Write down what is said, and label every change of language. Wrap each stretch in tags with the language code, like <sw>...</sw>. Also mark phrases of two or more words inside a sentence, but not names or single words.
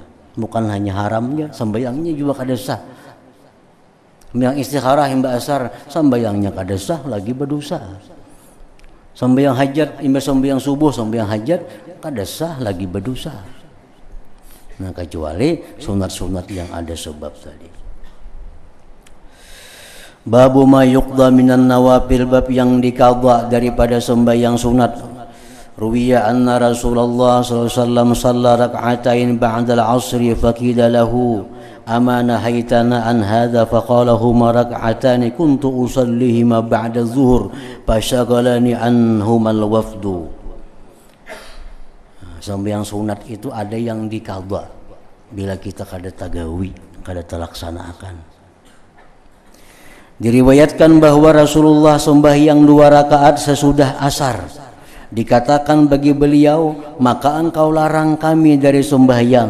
<bjn>Bukan hanya haramnya, sembahyangnya juga kada sah. Yang istikharah imba asar, sembahyangnya kada sah, lagi berdosa. Sembahyang hajat, imba sembahyang subuh, sembahyang hajat kada sah, lagi berdosa.</bjn> <id>Nah kecuali sunat-sunat yang ada sebab tadi.</id> <ar>باب ما يقضى من النوافل,</ar> <id>bab yang diqadha daripada sembahyang sunat.</id> <ar>روي أن رسول الله صلى الله عليه وسلم صلى ركعتين بعد العصر فقيل له أما نهيتنا عن هذا فقال هما ركعتان كنت أصليهما بعد الظهر فشغلني عنهما الوفد.</ar> <bjn>Sembahyang sunat itu ada yang diqadha bila kita kada tagawi, kada terlaksanakan.</bjn> <id>Diriwayatkan bahwa Rasulullah sembahyang 2 rakaat sesudah asar. Dikatakan bagi beliau, maka engkau larang kami dari sembahyang.</id>